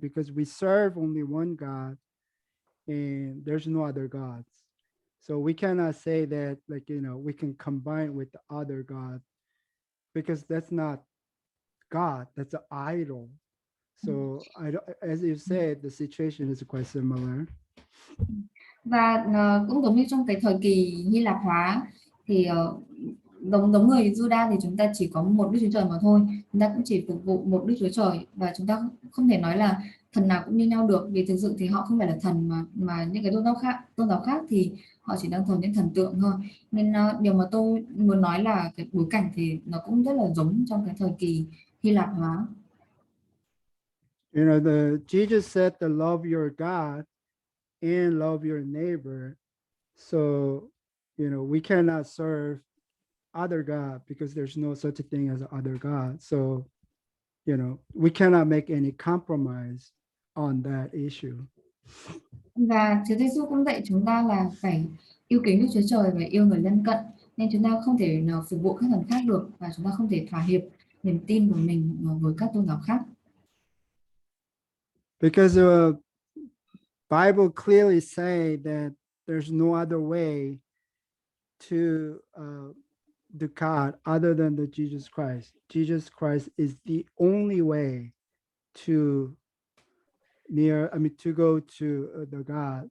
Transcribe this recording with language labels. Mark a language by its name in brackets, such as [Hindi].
[English] Because we serve only one God and there's no other gods. So we cannot say that, like, we can combine with the other God because that's not God, that's an idol. So I don't, as you said, the situation is quite similar. [Vietnamese] Và cũng giống như trong cái thời kỳ Hy Lạp hóa thì giống người Juda thì chúng ta chỉ có một Đức Chúa Trời mà thôi, chúng ta cũng chỉ phục vụ một Đức Chúa Trời và chúng ta không thể nói là thần nào cũng như nhau được, vì thực sự thì họ không phải là thần, mà những cái tôn giáo khác thì họ chỉ đang thờ những thần tượng thôi. Nên điều mà tôi muốn nói là cái bối cảnh thì nó cũng rất là giống trong cái thời kỳ Hy Lạp hóa. [English] Jesus said to love your God and love your neighbor. So, we cannot serve other God because there's no such a thing as other God. So, we cannot make any compromise on that issue. [Vietnamese] Và Chúa Giêsu cũng dạy chúng ta là phải yêu kính Đức Chúa Trời và yêu người lân cận, nên chúng ta không thể nào phục vụ các thần khác được và chúng ta không thể thỏa hiệp niềm tin của mình với các tôn giáo khác. [English] Because the Bible clearly say that there's no other way to God other than the Jesus Christ. Jesus Christ is the only way to go to the God.